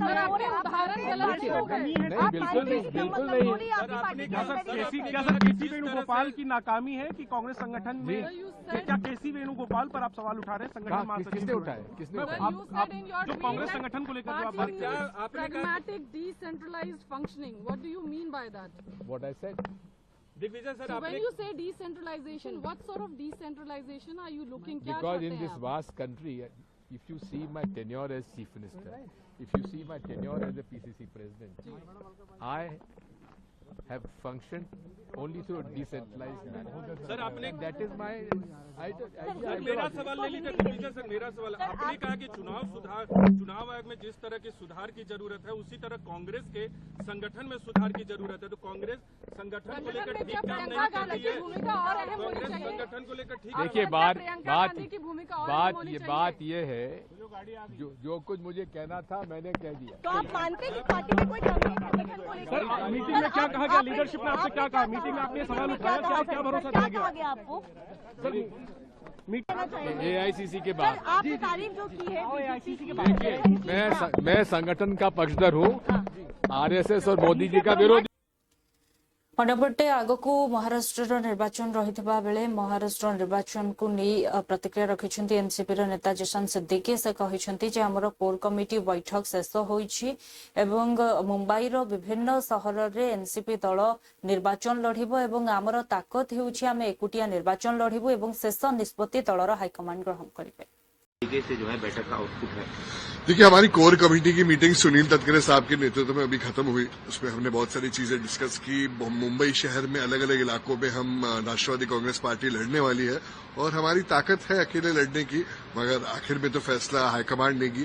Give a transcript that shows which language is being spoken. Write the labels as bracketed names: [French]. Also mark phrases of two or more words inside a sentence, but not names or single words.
[Hindi] उदाहरण गलत हो गए। नहीं बिल्कुल नहीं, बिल्कुल नहीं। सर केसी वेणुगोपाल की नाकामी है कि कांग्रेस संगठन में? क्या केसी वेणुगोपाल पर आप सवाल उठा रहे हैं संगठन महासचिव? किसने उठाए? किसने उठाए? आप जो कांग्रेस संगठन को लेकर जो आप बात कर रहे हैं, [English] pragmatic decentralized functioning, what do you mean by that? What I said? So when you say decentralization, what sort of decentralization are you looking? [Hindi] क्या [English] Because [Hindi] चाहते [English] in [Hindi] हैं [English] this [Hindi] आप? [English] vast country, if you see my tenure as chief minister, if you see my tenure as a PCC president, I have functioned only through a decentralized manner. [Hindi] सर आपने [English] That is my. [Hindi] मेरा सवाल ले लीजिए दिग्विजय सर, मेरा सवाल आपने कहा कि चुनाव आयोग में जिस तरह के सुधार की जरूरत है उसी तरह कांग्रेस के संगठन में सुधार की जरूरत है। तो कांग्रेस संगठन को लेकर ठीक काम नहीं कर रही है। कांग्रेस संगठन को लेकर ठीक देखिए बात ये है, जो कुछ मुझे कहना था मैंने कह दिया। तो आप मानते हैं कि पार्टी में कोई कमी है संगठन को लेकर? सर मीटिंग में क्या कहा गया? लीडरशिप ने आपसे क्या कहा? मीटिंग में आपने सवाल उठाया, क्या भरोसा दिया क्या कहा गया आपको? AICC के बाद आपने तारीफ जो की है AICC के बाद, देखिए मैं संगठन का पक्षधर हूँ, आरएसएस और मोदी जी का विरोधी। [Odia] ଅନ୍ୟପଟେ ଆଗକୁ ମହାରାଷ୍ଟ୍ରର ନିର୍ବାଚନ ରହିଥିବା ବେଳେ ମହାରାଷ୍ଟ୍ର ନିର୍ବାଚନକୁ ନେଇ ପ୍ରତିକ୍ରିୟା ରଖିଛନ୍ତି ଏନସିପିର ନେତା ଜୟନ୍ତ ସିଦ୍ଦିକି। ସେ କହିଛନ୍ତି ଯେ ଆମର [English] core committee [Odia] ବୈଠକ ଶେଷ ହୋଇଛି ଏବଂ ମୁମ୍ବାଇର ବିଭିନ୍ନ ସହରରେ ଏନସିପି ଦଳ ନିର୍ବାଚନ ଲଢ଼ିବ ଏବଂ ଆମର ତାକତ ହେଉଛି ଆମେ ଏକୁଟିଆ ନିର୍ବାଚନ ଲଢ଼ିବୁ ଏବଂ ଶେଷ ନିଷ୍ପତ୍ତି ଦଳର ହାଇକମାଣ୍ଡ ଗ୍ରହଣ କରିବେ। [Hindi] से जो है बैठक का आउटपुट है। देखिए हमारी [English] core committee [Hindi] की मीटिंग सुनील तटकरे साहब के नेतृत्व में अभी खत्म हुई। उसमें हमने बहुत सारी चीजें डिस्कस की। मुंबई शहर में अलग अलग इलाकों में हम राष्ट्रवादी कांग्रेस पार्टी लड़ने वाली है और हमारी ताकत है अकेले लड़ने की, मगर आखिर में तो फैसला हाईकमांड लेगी।